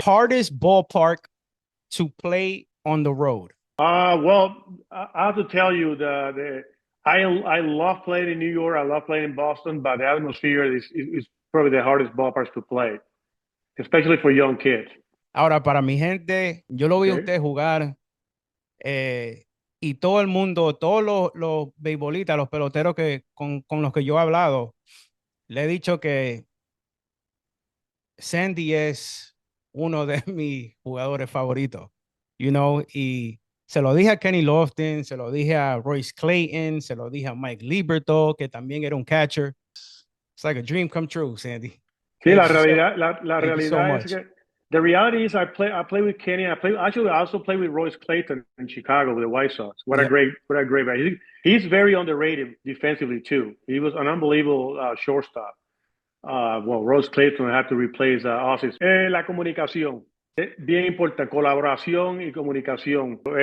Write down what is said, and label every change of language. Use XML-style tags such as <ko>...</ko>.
<en>Hardest ballpark to play on the road? Well, I have to tell you, I love playing in New York. I love playing in Boston, but the atmosphere is probably the hardest ballparks to play, especially for young kids.</en> <es>Ahora, para mi gente, yo lo vi a usted jugar y todo el mundo, todos los beisbolistas, los peloteros con los que yo he hablado, le he dicho que Sandy es uno de mis jugadores favoritos, y se lo dije a Kenny Lofton, se lo dije a Royce Clayton, se lo dije a Mike Liberto, que también era un catcher.</es> <en>It's like a dream come true, Sandy.</en> <es>Sí, la realidad es que</es> <en>the reality is I play with Kenny. I also play with Royce Clayton in Chicago with the White Sox. What a great guy. He's very underrated defensively too. He was an unbelievable shortstop. Royce Clayton had to replace Ozzie.</en> <es>La comunicación. Bien importante, colaboración y comunicación.</es>